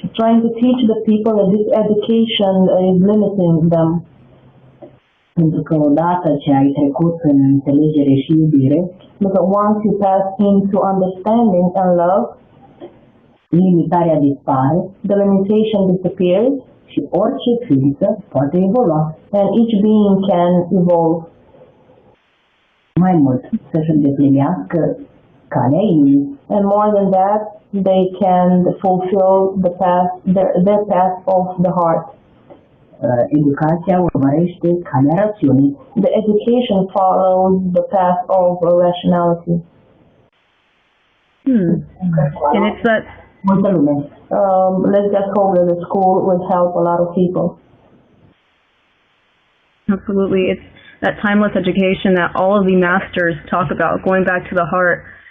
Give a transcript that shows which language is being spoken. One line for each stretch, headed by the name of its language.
English: Trying to teach the people that this education is limiting them.
Romanian: Pentru că odată ce ai trecut în înțelegere și iubire,
English: because once you pass into understanding and love,
Romanian: limitarea dispare,
English: the limitation disappears,
Romanian: și orice ființă poate evolua.
English: And each being can evolve.
Romanian: Mai mult, să-și îndeplinească calea inimii.
English: And more than that, they can fulfill the path, their path of the heart.
Romanian: Educația urmărește calea rațiunii.
English: The education follows the path of rationality. And it's that
Romanian: multă lume.
English: Let's just hope that the school will help a lot of people. Absolutely. It's that timeless education that all of the masters talk about, going back to the heart.